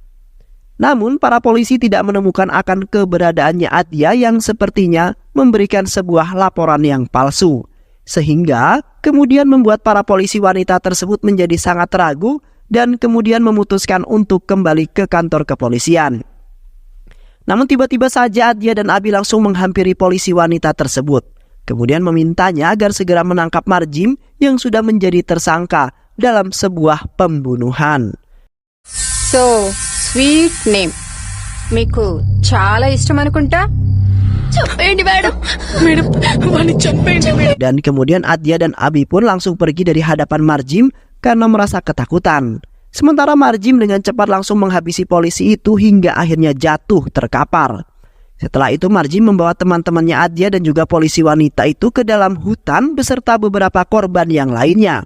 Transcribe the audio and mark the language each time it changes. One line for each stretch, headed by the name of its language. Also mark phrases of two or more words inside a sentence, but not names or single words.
Indonesian: Namun para polisi tidak menemukan akan keberadaannya Adia yang sepertinya memberikan sebuah laporan yang palsu, sehingga kemudian membuat para polisi wanita tersebut menjadi sangat ragu dan kemudian memutuskan untuk kembali ke kantor kepolisian. Namun tiba-tiba saja Adia dan Abi langsung menghampiri polisi wanita tersebut, kemudian memintanya agar segera menangkap Marjim yang sudah menjadi tersangka dalam sebuah pembunuhan.
English: So, sweet name.
Telugu: మీకు చాలా ఇష్టం అనుకుంటా. చెప్పండి మేడం. Madam, వాడిని చంపేయండి madam.
Indonesian: Dan kemudian Adia dan Abi pun langsung pergi dari hadapan Marjim karena merasa ketakutan. Sementara Marjim dengan cepat langsung menghabisi polisi itu hingga akhirnya jatuh terkapar. Setelah itu Marjim membawa teman-temannya Adia dan juga polisi wanita itu ke dalam hutan beserta beberapa korban yang lainnya.